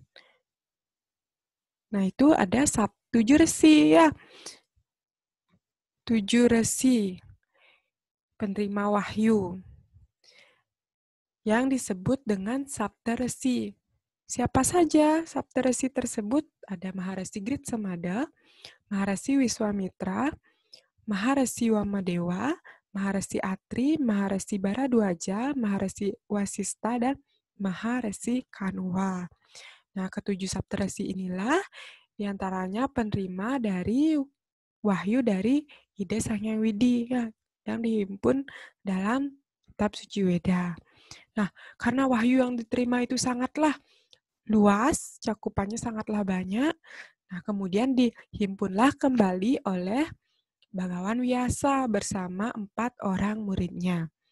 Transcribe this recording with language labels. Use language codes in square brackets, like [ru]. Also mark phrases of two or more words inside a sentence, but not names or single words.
[id] Nah, itu ada 7 resi ya. 7 resi penerima wahyu yang disebut dengan Saptaresi. Siapa saja Saptaresi tersebut? Ada Maharesi Gritsamada, Maharesi Wiswamitra, Maharesi Wamadewa, Maharesi Atri, Maharesi Baradwaja, Maharesi Wasista, dan Maharesi Kanuwa. Nah, ketujuh Saptaresi inilah diantaranya penerima dari wahyu dari Ida Sang Hyang Widi ya, yang dihimpun dalam kitab suci Weda. Nah, karena wahyu yang diterima itu sangatlah luas, cakupannya sangatlah banyak, nah kemudian dihimpunlah kembali oleh Bagawan Wyasa bersama 4 orang muridnya,